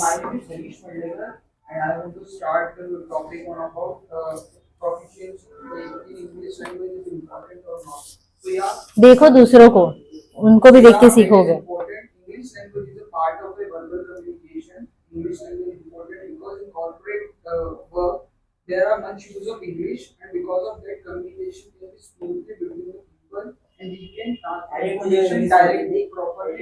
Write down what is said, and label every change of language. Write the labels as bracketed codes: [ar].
[en] My name is Harish Mandekar, and I want to start the topic on about proficiency in English language is important or not. So yeah, [hi] देखो दूसरों को, उनको भी देख के [en] it is [hi] सीखोगे। [en] important. English language is a part of a verbal communication. English language is important because in corporate work there are much use of English, and because of that communication can be smoothly between the people, and we can translate information directly, properly.